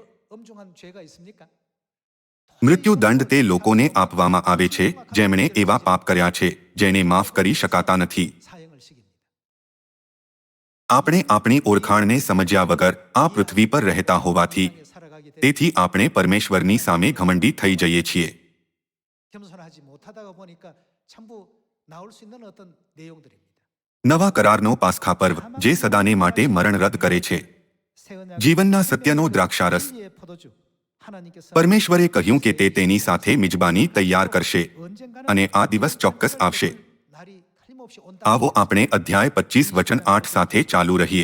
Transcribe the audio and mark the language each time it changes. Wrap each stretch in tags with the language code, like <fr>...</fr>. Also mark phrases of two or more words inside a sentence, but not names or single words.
<gu>મૃત્યુદંડ તે લોકોને આપવામાં આવે છે જેમણે એવા પાપ કર્યા છે જેને માફ કરી શકાતા નથી. આપણે આપણી ઓળખાણને સમજ્યા વગર આ પૃથ્વી પર રહેતા હોવાથી તેથી આપણે પરમેશ્વરની સામે ઘમંડી થઈ જઈએ છીએ.</gu> <ko>겸손하지 못하다가 보니까 전부 나올 수 있는 어떤 내용들입니다.</ko> <gu>નવા કરારનો પાસ્ખા પર્વ જે સદાને માટે મરણ રદ કરે છે, જીવનના સત્યનો દ્રાક્ષારસ. પરમેશ્વરે કહ્યું કે તે તેની સાથે મિજબાની તૈયાર કરશે અને આ દિવસ ચોક્કસ આવશે. આવો આપણે અધ્યાય 25 વચન 8 સાથે ચાલુ રહીએ.</gu>